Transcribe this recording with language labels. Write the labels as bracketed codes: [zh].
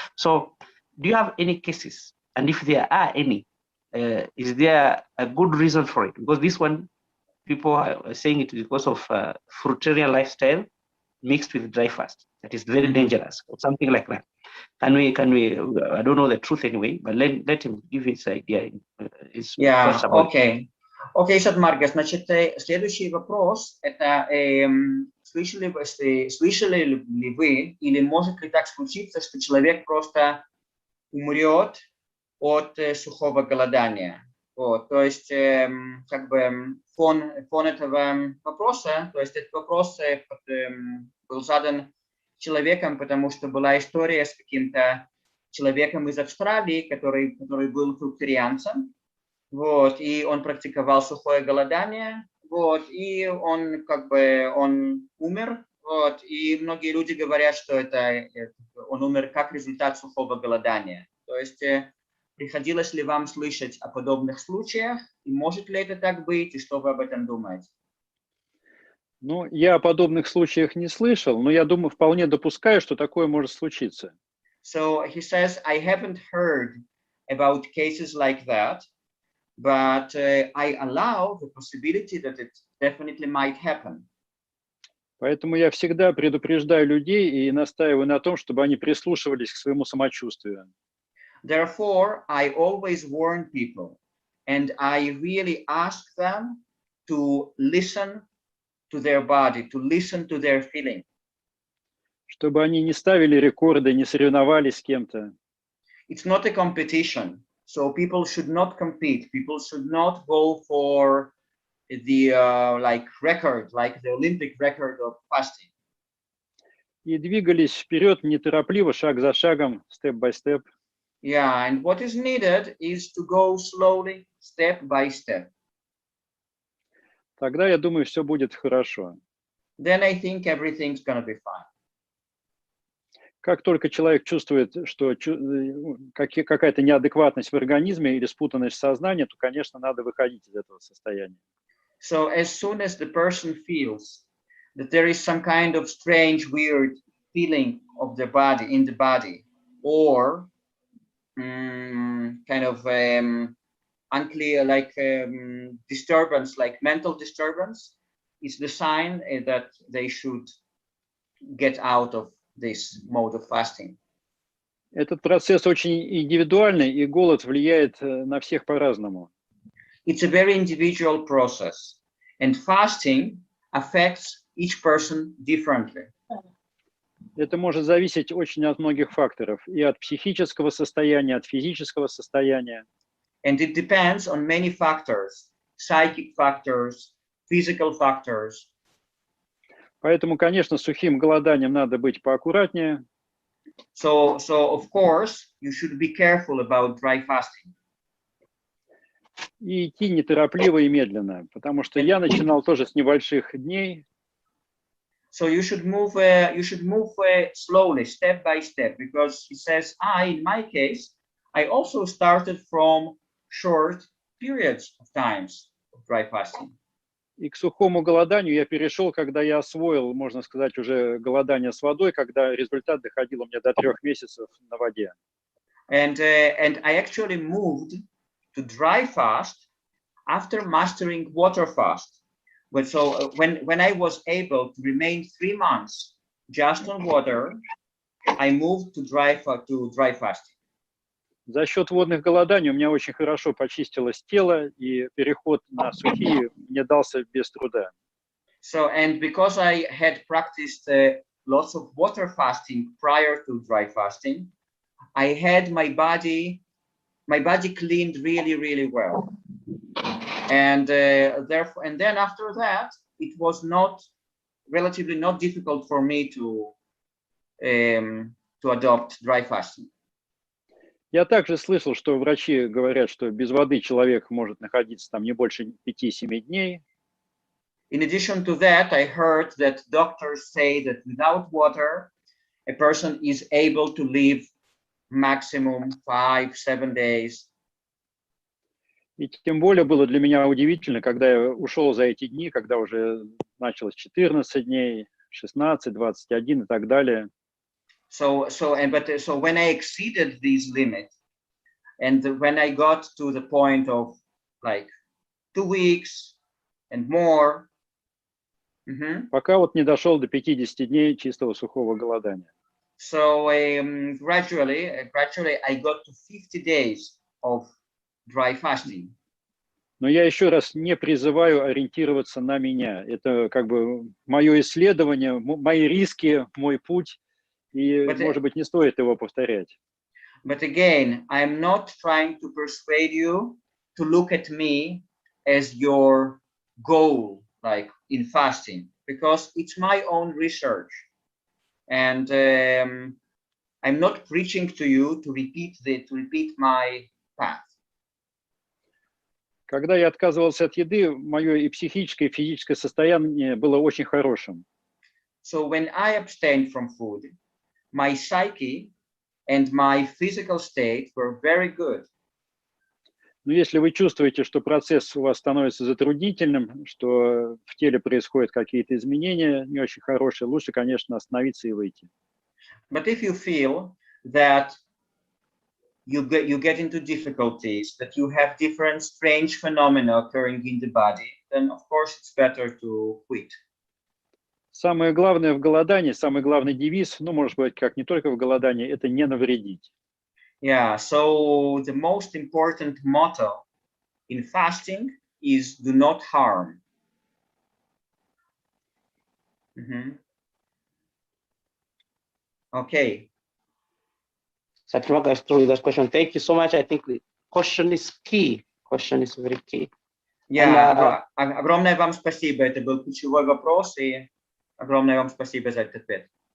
[en] So, do you have any cases? And if there are any, is there a good reason for it? Because this one, people are saying it because of fruitarian lifestyle mixed with dry fast. That is very dangerous, or something like that. Can we, I don't know the truth anyway, but let him give his idea. Yeah, окей. [ru] Окей, Сат Марга, значит, следующий вопрос, это слышали ли вы, или может ли так случиться, что человек просто умрет от сухого голодания? Вот, то есть, как бы, фон этого вопроса, то есть этот вопрос был задан человеком, потому что была история с каким-то человеком из Австралии, который был фрукторианцем, вот, и он практиковал сухое голодание, вот, и он как бы он умер, вот, и многие люди говорят, что он умер как результат сухого голодания. То есть приходилось ли вам слышать о подобных случаях, и может ли это так быть, и что вы об этом думаете? Ну, я о подобных случаях не слышал, но я думаю, вполне допускаю, что такое может случиться. [en] So he says, I haven't heard about cases like that, but I allow the possibility that it definitely might happen. [ru] Поэтому я всегда предупреждаю людей и настаиваю на том, чтобы они прислушивались к своему самочувствию. [en] Therefore, I always warn people, and I really ask them to listen to their body, to listen to their feeling. [ru] Чтобы они не ставили рекорды, не соревновались с кем-то. [en] It's not a competition, so people should not compete. People should not go for the record, like the Olympic record of fasting. [ru] И двигались вперед неторопливо, шаг за шагом, [en] step by step. Yeah, and what is needed is to go slowly, step by step. [ru] Тогда, я думаю, все будет хорошо. [en] Then I think everything's gonna be fine. [ru] Как только человек чувствует, что какая-то неадекватность в организме или спутанность в сознании, то, конечно, надо выходить из этого состояния. [en] So as soon as the person feels that there is some kind of strange, weird feeling of the body, in the body, or kind of unclear, like disturbance, like mental disturbance, is the sign that they should get out of this mode of fasting. [ru] Этот процесс очень индивидуальный, и голод влияет на всех по-разному. [en] It's a very individual process, and fasting affects each person differently. [ru] Это может зависеть очень от многих факторов, и от психического состояния, от физического состояния. [en] And it depends on many factors, psychic factors, physical factors. [ru] Поэтому, конечно, с сухим голоданием надо быть поаккуратнее. [en] So of course, you should be careful about dry fasting. [ru] И идти неторопливо и медленно, потому что я начинал тоже с небольших дней. [en] So you should move slowly, step by step, because he says, in my case, I also started from short periods of times of dry fasting. [ru] И к сухому голоданию я перешел, когда я освоил, можно сказать, уже голодание с водой, когда результат доходил у меня до 3 месяцев на воде. [en] And I actually moved to dry fast after mastering water fast. But so when I was able to remain 3 months just on water, I moved to dry fasting. [ru] За счет водных голоданий у меня очень хорошо почистилось тело, и переход на сухие мне дался без труда. [en] So, and because I had practiced lots of water fasting prior to dry fasting, I had my body cleaned really, really well. And therefore, and then after that, it was relatively not difficult for me to adopt dry fasting. [ru] Я также слышал, что врачи говорят, что без воды человек может находиться там не больше 5-7 дней. [en] In addition to that, I heard that doctors say that without water, a person is able to live maximum 5-7 days. [ru] И тем более было для меня удивительно, когда я ушел за эти дни, когда уже началось 14 дней, 16, 21 и так далее. [en] So when I exceeded these limits, and when I got to the point of like 2 weeks and more, [ru] пока вот не дошел до 50 дней чистого сухого голодания. [en] So gradually I got to 50 days of dry fasting. [ru] Но я еще раз не призываю ориентироваться на меня. Это как бы мое исследование, мои риски, мой путь, и, может быть, не стоит его повторять. [en] But again, I'm not trying to persuade you to look at me as your goal, like in fasting, because it's my own research. And I'm not preaching to you to repeat my path. [ru] Когда я отказывался от еды, мое и психическое, и физическое состояние было очень хорошим. [en] So when I abstained from food, my psyche and my physical state were very good. [ru] Но если вы чувствуете, что процесс у вас становится затруднительным, что в теле происходят какие-то изменения не очень хорошие, лучше, конечно, остановиться и выйти. [en] But if you feel that you get into difficulties, that you have different strange phenomena occurring in the body, then of course it's better to quit. [ru] Самое главное в голодании, самый главный девиз, ну, может быть, как не только в голодании, это не навредить. [en] Yeah, so the most important motto in fasting is do not harm. Okay. Sat Marga is through this question. Thank you so much. I think the question is key. Question is very key. [ru] Yeah, огромное вам спасибо. Это был ключевой вопрос, и огромное вам спасибо за этот ответ.